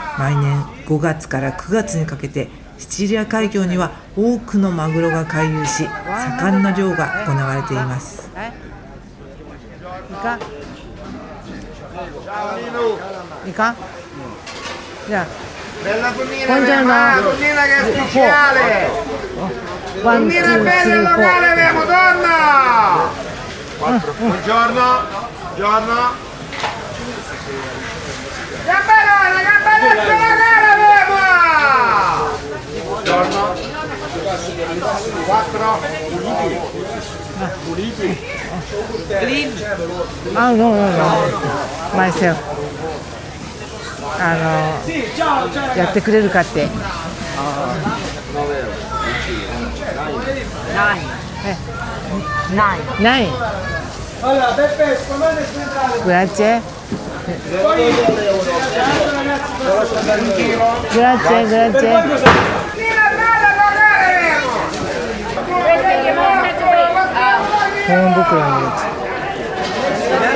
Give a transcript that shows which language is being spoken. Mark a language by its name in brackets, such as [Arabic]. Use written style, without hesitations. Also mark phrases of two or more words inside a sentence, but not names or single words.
[Japanese] 毎年5月から9月にかけてシチリア海峡には多くのマグロが回遊し、盛んな漁が行われています。イカじゃあ [Italian] Bella tonnina, buongiorno. la tonnina che è speciale. Tonnina bella locale abbiamo, donna. Buongiorno. Gamberone, gamberetto locale abbiamo. Buongiorno. 4. Oh no, myself. [Japanese] やってくれるかって。ない。グラッチェ。保温袋に入れて。